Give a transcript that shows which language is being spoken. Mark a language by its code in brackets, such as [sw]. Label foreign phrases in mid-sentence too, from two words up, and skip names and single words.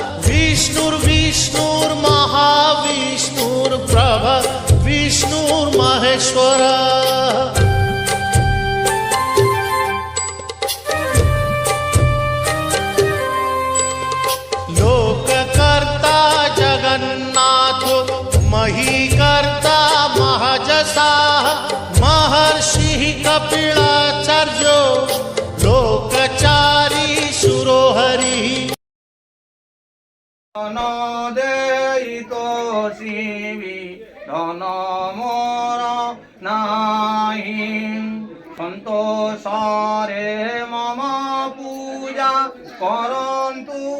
[sa] विष्णुर्विष्णुर्महाविष्णुर्प्रभ विष्णुर्महेश्वरः लोककर्ता जगन्नाथो महीकर्ता महजसाः महर्षिः कपिलाचार्यो लोकचारी सुरोहरिः [or] ଧନ ଦେଇତ ଶିବି ଧନ ମୋର ନାହି ସନ୍ତୋଷରେ ମମ ପୂଜା କରନ୍ତୁ